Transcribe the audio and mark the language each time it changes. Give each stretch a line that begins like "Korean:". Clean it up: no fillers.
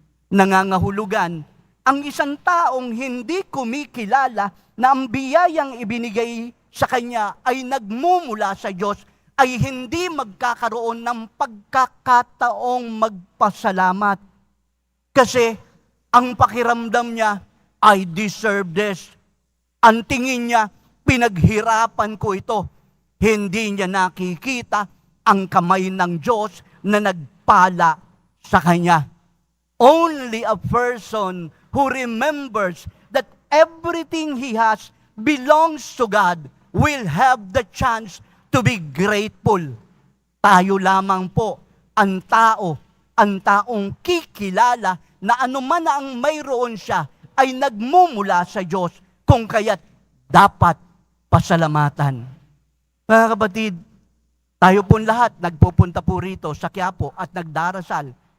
Filipino: Nangangahulugan, ang isang taong hindi kumikilala na ang biyayang ibinigay sa kanya ay nagmumula sa Diyos, ay hindi magkakaroon ng pagkakataong magpasalamat. Kasi ang pakiramdam niya,
English: I deserve this.
Filipino: Ang tingin niya, pinaghirapan ko ito. Hindi niya nakikita ang kamay ng Diyos na nagpala sa kanya.
English: Only a person who remembers that everything he has belongs to God will have the chance to be grateful.
Filipino: Tayo lamang po ang taong kikilala na anuman na ang mayroon siya ay nagmumula sa Diyos, kung kaya't dapat pasalamatan. Mga kapatid, tayo po lahat nagpupunta po rito sa Quiapo at nagdarasal.